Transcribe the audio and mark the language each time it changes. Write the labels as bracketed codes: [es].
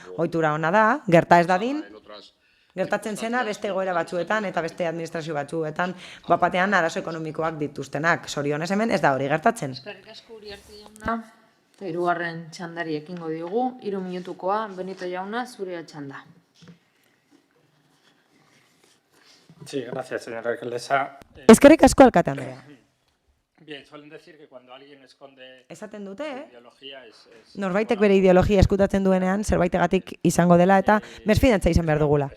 [eu] Ohitura ona da, gerta ez dadin, gertatzen zena beste egoera batzuetan eta beste administrazio batzuetan bapatean arazo ekonomikoak dituztenak. Zorionez hemen ez da hori gertatzen. Eskerrik asko Uriarte jauna, eta hirugarren txandari ekingo diogu, 3 minutukoa, Benito jauna, zurea txanda. [es] Sí, gracias, señora alcaldesa. [eu] Eskerrik asko alkate Andrea. [es] Bien, suelen decir que cuando alguien esconde [eu] Esaten dute, [es] ideología es [eu] norbaitek bere ideologia eskutatzen duenean zerbaitegatik izango dela eta mesfidantza izan behar dugula.